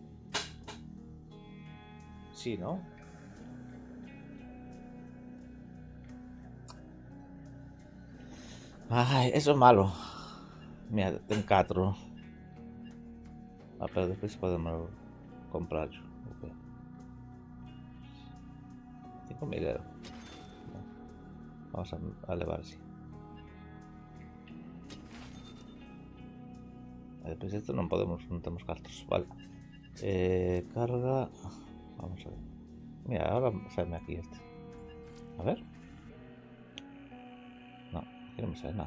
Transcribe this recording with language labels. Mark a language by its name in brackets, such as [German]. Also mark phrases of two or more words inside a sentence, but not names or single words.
[Galician] Sí, ¿no? Ai, eso é malo. Mira, ten 4. Pero despois podemos comprar. 5.000 euros. [Spanish] Vamos a elevar así. Pues esto no podemos, no tenemos cartas. Vale. Carga. Vamos a ver. Mira, ahora sale aquí este. A ver. No, aquí no me sale nada.